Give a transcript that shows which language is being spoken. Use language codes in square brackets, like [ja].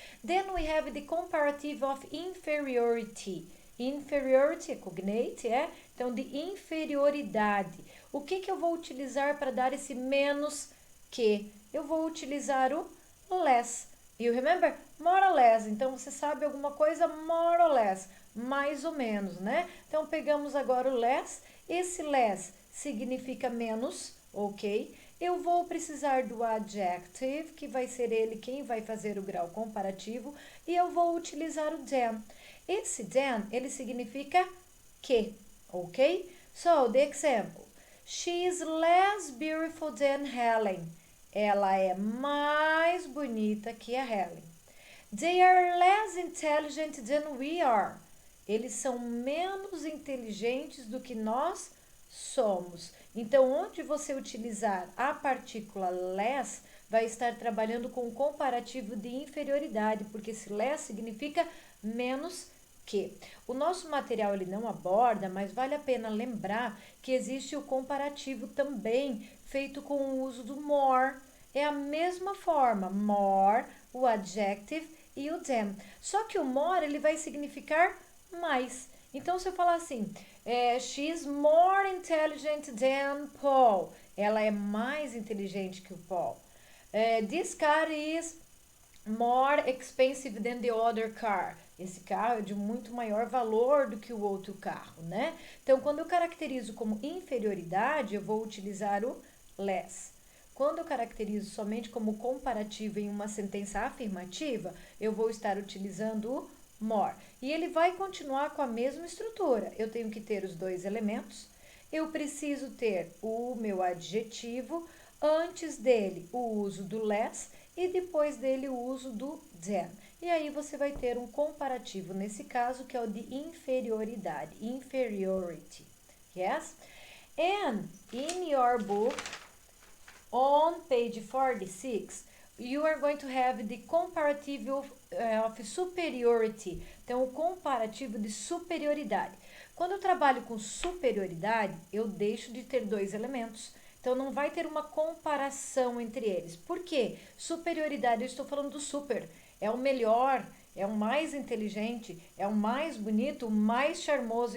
[en] Then we have the comparative of inferiority. [pt] Inferiority é cognate, então de inferioridade. O que eu vou utilizar para dar esse menos que? Eu vou utilizar o less. [en] You remember? More or less. [pt] Então, você sabe alguma coisa? [en] More or less. [pt] Mais ou menos, né? Então, pegamos agora o less. Esse less significa menos, ok? Eu vou precisar do adjective, que vai ser ele quem vai fazer o grau comparativo. E eu vou utilizar o than. Esse than, ele significa que, ok? [en] So, the example. She is less beautiful than Helen. [pt] Ela é mais bonita que a Helen. [en] They are less intelligent than we are. [pt] Eles são menos inteligentes do que nós somos. Então, onde você utilizar a partícula less, vai estar trabalhando com o comparativo de inferioridade, porque esse less significa menos que. O nosso material ele não aborda, mas vale a pena lembrar que existe o comparativo também feito com o uso do more. É a mesma forma, more o adjective e o than. Só que o more, ele vai significar mais. Então, se eu falar assim, [en] she's more intelligent than Paul. [pt] Ela é mais inteligente que o Paul. [en] This car is more expensive than the other car. [pt] Esse carro é de muito maior valor do que o outro carro, né? Então, quando eu caracterizo como inferioridade, eu vou utilizar o less. Quando eu caracterizo somente como comparativo em uma sentença afirmativa, eu vou estar utilizando o more. E ele vai continuar com a mesma estrutura. Eu tenho que ter os dois elementos. Eu preciso ter o meu adjetivo, antes dele o uso do less e depois dele o uso do than. E aí você vai ter um comparativo nesse caso, que é o de inferioridade, inferiority. [en] Yes? And in your book, on page 46, you are going to have the comparative of superiority. [pt] Então, o comparativo de superioridade. Quando eu trabalho com superioridade, eu deixo de ter dois elementos. Então, não vai ter uma comparação entre eles. Por quê? Superioridade, eu estou falando do super. É o melhor, é o mais inteligente, é o mais bonito, o mais charmoso.